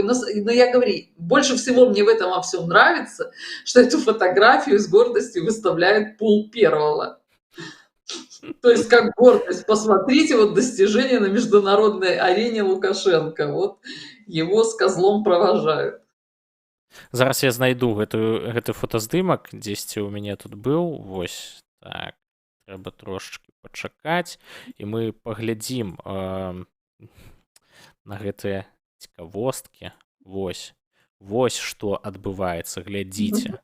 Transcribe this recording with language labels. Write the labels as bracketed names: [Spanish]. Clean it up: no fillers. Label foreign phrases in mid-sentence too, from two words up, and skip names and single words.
[Russian] Но я говорю, больше всего мне в этом во всем нравится, что эту фотографию с гордостью выставляет пул первого. То есть как гордость. Посмотрите, вот достижение на международной арене Лукашенко. Вот его с козлом провожают. [Belarusian] Зараз я знайду гэты фотаздымак, дзесьці ў мяне тут быў. Вось так, трэба трошачкі пачакаць, і мы паглядзім на гэтыя цікавосткі. Вось што адбываецца, глядзіце.